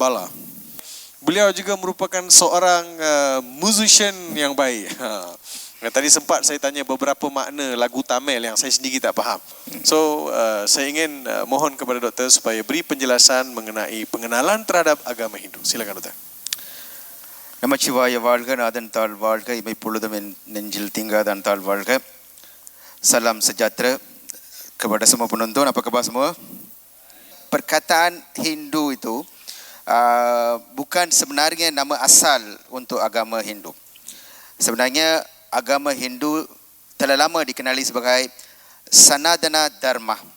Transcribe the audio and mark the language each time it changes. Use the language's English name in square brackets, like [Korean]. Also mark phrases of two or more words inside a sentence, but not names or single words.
[Malay] Bala, beliau juga merupakan seorang musician yang baik. Tadi sempat saya tanya beberapa makna lagu Tamil yang saya sendiri tak faham. So saya ingin mohon kepada doktor supaya beri penjelasan mengenai pengenalan terhadap agama Hindu. Silakan doktor. [Tamil] நமச்சிவாய வாழ்க நாதன் தாழ் வாழ்க இமை பொழுதும் என் நெஞ்சில் தீங்காதான் தாழ் வாழ்க. [Malay] Salam sejahtera kepada semua penonton. Apa khabar semua? Perkataan Hindu itu bukan sebenarnya nama asal untuk agama Hindu. Sebenarnya agama Hindu telah lama dikenali sebagai Sanatana Dharma.